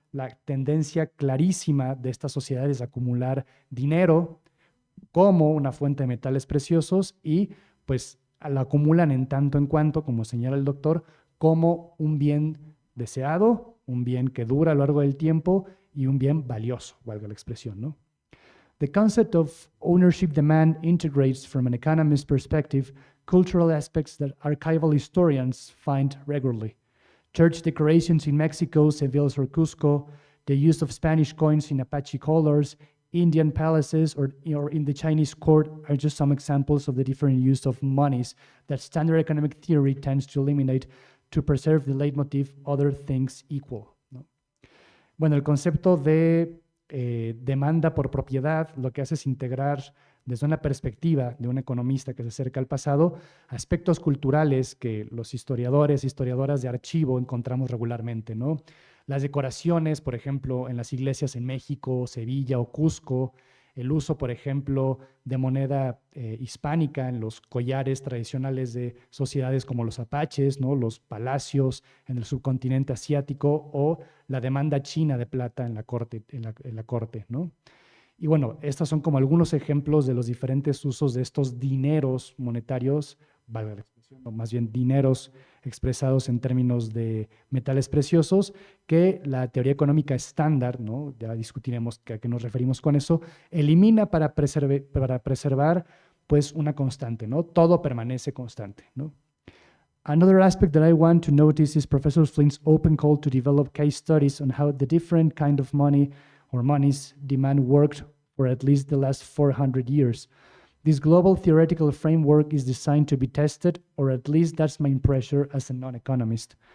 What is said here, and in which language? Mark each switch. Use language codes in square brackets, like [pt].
[es] La tendencia clarísima de estas sociedades a acumular dinero como una fuente de metales preciosos y pues la acumulan en tanto en cuanto, como señala el doctor, como un bien deseado, un bien que dura a lo largo del tiempo y un bien valioso, valga la expresión, ¿no? [en] The concept of ownership demand integrates, from an economist perspective, cultural aspects that archival historians find regularly. Church decorations in Mexico, Seville or Cusco, the use of Spanish coins in Apache colors, Indian palaces, or in the Chinese court are just some examples of the different use of monies that standard economic theory tends to eliminate to preserve the leitmotif other things equal, ¿no? [es] Bueno, el concepto de demanda por propiedad lo que hace es integrar desde una perspectiva de un economista que se acerca al pasado aspectos culturales que los historiadores e historiadoras de archivo encontramos regularmente, ¿no? Las decoraciones, por ejemplo, en las iglesias en México, Sevilla o Cusco, el uso, por ejemplo, de moneda hispánica en los collares tradicionales de sociedades como los apaches, ¿no? Los palacios en el subcontinente asiático o la demanda china de plata en la corte, ¿no? Y bueno, estos son como algunos ejemplos de los diferentes usos de estos dineros monetarios, valga la expresión, o más bien dineros expresados en términos de metales preciosos, que la teoría económica estándar, ¿no? Ya discutiremos a qué nos referimos con eso, elimina para preservar pues una constante, ¿no? Todo permanece constante, ¿no? [en] Another aspect that I want to notice is Professor Flynn's open call to develop case studies on how the different kind of money or money's demand worked for at least the last 400 years. This global theoretical framework is designed to be tested, or at least that's my impression as a non-economist.